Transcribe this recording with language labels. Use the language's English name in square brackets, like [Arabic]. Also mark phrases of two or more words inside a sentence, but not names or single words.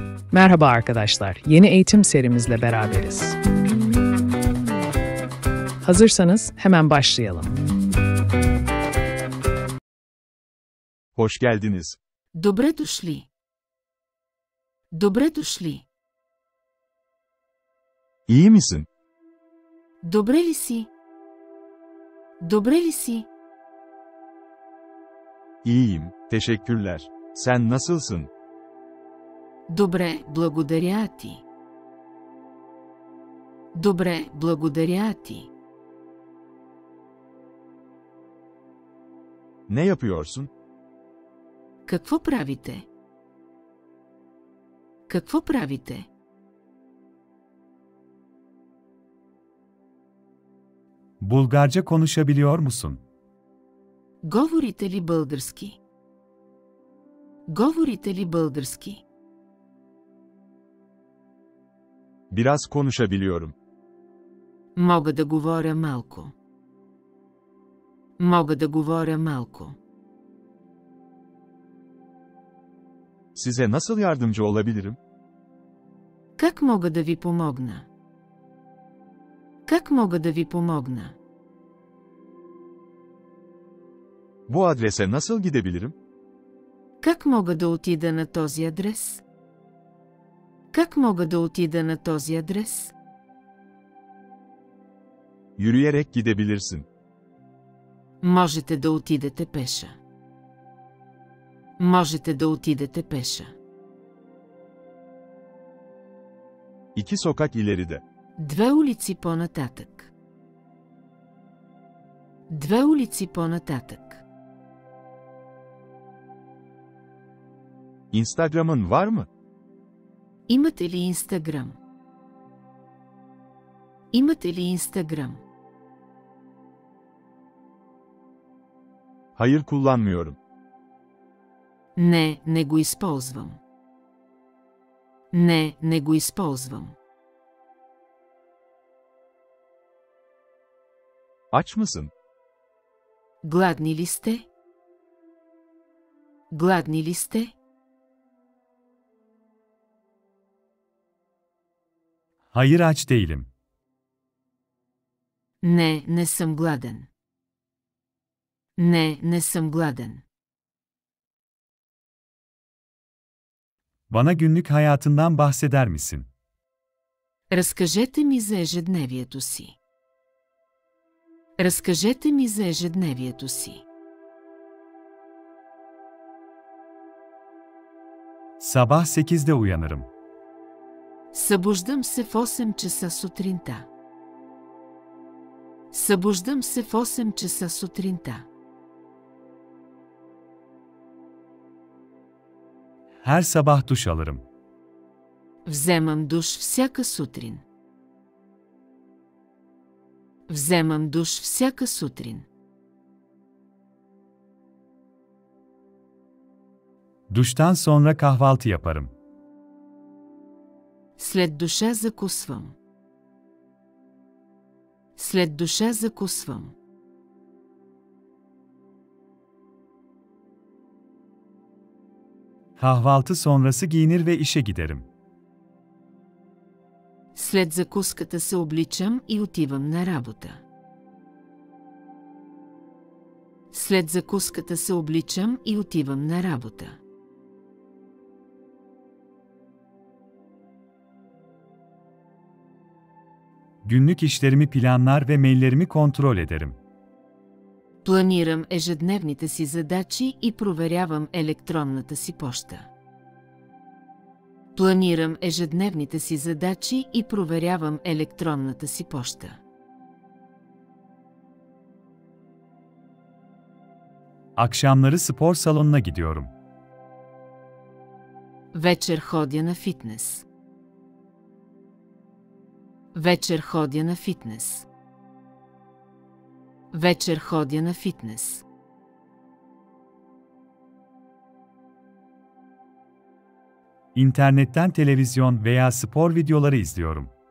[Turkish] Merhaba arkadaşlar, yeni eğitim serimizle beraberiz. Hazırsanız hemen başlayalım. Hoş geldiniz. [Bulgarian] Добре дошли. Добре дошли. [Turkish] İyi misin? [Bulgarian] Добре ли си? Добре ли си? [Turkish] İyiyim, teşekkürler. Sen nasılsın? [Bulgarian] Добре, благодаря ти. Добре, благодаря ти. [Turkish] Ne yapıyorsun? [Bulgarian] Какво правите? Какво правите? [Turkish] Bulgarca konuşabiliyor musun? [Bulgarian] Говорите ли български? Говорите ли български? [Turkish] Biraz konuşabiliyorum. [Bulgarian] Мога да говоря малко. Мога да говоря малко. [Turkish] Size nasıl yardımcı olabilirim? [Bulgarian] Как мога да ви помогна? Как мога да ви помогна? [Turkish] Bu adrese nasıl gidebilirim? [Bulgarian] Как мога да отида на този адрес? Как мога да отида на този адрес? [Turkish] Yürüyerek gidebilirsin. [Bulgarian] Можете да отидете пеша. Можете да отидете пеша. [Turkish] İki sokak ileride. [Bulgarian] Две улици по-нататък. Две улици по-нататък. [Turkish] Instagram'ın var mı? [Bulgarian] Имате ли Инстаграм? Имате ли Инстаграм? [Turkish] Hayır, kullanmıyorum. [Bulgarian] Не, не го използвам. Не, не го използвам. [Turkish] Aç mısın? [Bulgarian] Гладни ли сте? Гладни ли сте? [Turkish] Hayır, aç değilim. [Bulgarian] Не, не съм гладен. Не, не съм гладен. [Turkish] Bana günlük hayatından bahseder misin? [Bulgarian] Разкажете ми за ежедневието си. Разкажете ми за ежедневието си. [Turkish] Sabah 8'de uyanırım. [Bulgarian] Събуждам се в 8 часа сутринта. Събуждам се в 8 часа сутринта. [Turkish] Her sabah duş alırım. [Bulgarian] Вземам душ всяка сутрин. Вземам душ всяка сутрин. [Turkish] Duştan sonra kahvaltı yaparım. [Bulgarian] След душа закусвам. След душа закусвам. [Turkish] Kahvaltı sonrası giyinir ve işe giderim. [Bulgarian] След закуската се обличам и отивам на работа. След закуската се обличам и отивам на работа. [Turkish] Günlük işlerimi planlar ve maillerimi kontrol ederim. [Bulgarian] Планирам ежедневните си задачи и проверявам електронната си поща. Планирам ежедневните си задачи и проверявам електронната си поща. [Turkish] Akşamları spor salonuna gidiyorum. [Bulgarian] Вечер ходя на фитнес. Вечер ходя на фитнес. Вечер ходя на фитнес. [Turkish] İnternetten televizyon veya spor videoları izliyorum.